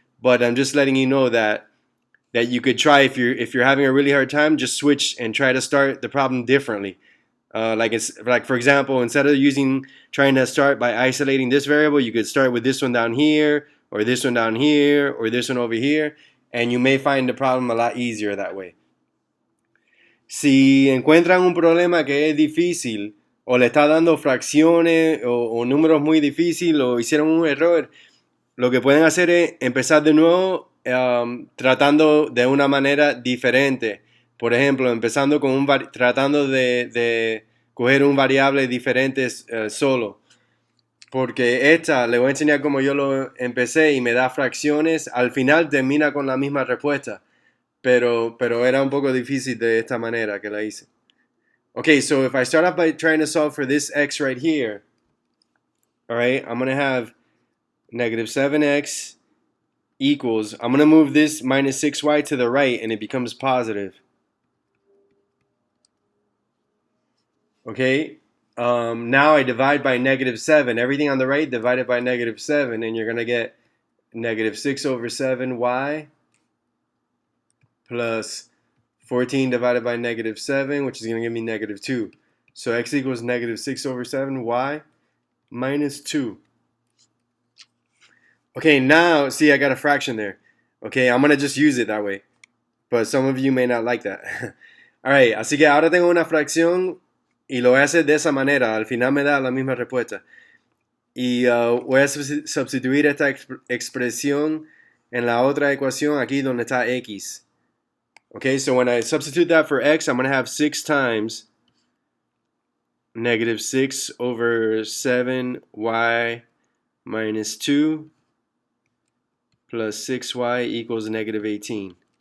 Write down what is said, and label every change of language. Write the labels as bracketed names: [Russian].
[English] But I'm just letting you know that you could try, if you're having a really hard time, just switch and try to start the problem differently. Like for example, instead of trying to start by isolating this variable, you could start with this one down here, or this one down here, or this one over here, and you may find the problem a lot easier that way. [Spanish] Si encuentran un problema que es difícil, o le está dando fracciones o números muy difíciles, o hicieron un error, lo que pueden hacer es empezar de nuevo tratando de una manera diferente. Por ejemplo, empezando con tratando de coger un variable diferente solo. Porque esta, le voy a enseñar cómo yo lo empecé y me da fracciones. Al final termina con la misma respuesta. Pero era un poco difícil de esta manera que la hice. [English] Okay, so if I start off by trying to solve for this x right here, all right, I'm going to have negative 7x equals, I'm going to move this minus 6y to the right, and it becomes positive. Okay, now I divide by negative 7. Everything on the right divided by negative 7, and you're going to get negative 6 over 7y plus 14 divided by negative 7, which is going to give me negative 2. So x equals negative 6 over 7y minus 2. Okay, now, see, I got a fraction there. Okay, I'm going to just use it that way. But some of you may not like that. [Spanish] Alright, así que ahora tengo una fracción y lo voy a hacer de esa manera. Al final me da la misma respuesta. Y voy a sustituir esta expresión en la otra ecuación aquí donde está x. [English] Okay, so when I substitute that for x, I'm going to have 6 times negative 6 over 7y minus 2 plus 6y equals negative 18.